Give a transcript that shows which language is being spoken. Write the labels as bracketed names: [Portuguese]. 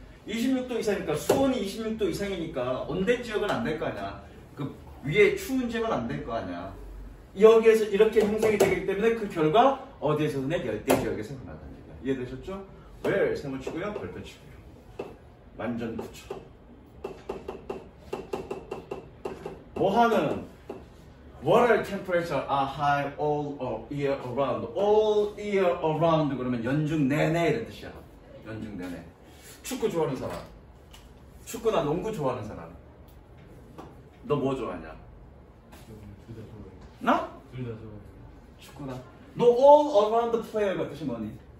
[Korean] 26도 이상이니까, 수온이 26도 이상이니까 온대 지역은 안 될 거 아니야. 그 위에 추운 지역은 안 될 거 아니야. 여기에서 이렇게 형성이 되기 때문에 그 결과 어디에서든 열대 지역에서 흔하다는 얘기야. 이해되셨죠? where 세모 치고요, 별표 치고요. 완전 붙여. 뭐하는 [English] Water temperature are high all year around. [Korean] All year around 그러면 연중 내내 이런 뜻이야. 연중 내내. 축구 좋아하는 사람. 축구나 농구 좋아하는 사람. 너 뭐 좋아하냐? 둘다 좋아해요. 나? 둘 다 좋아해요. 축구나. 너 [English] all around the player [Korean] 가 뜻이 뭐니?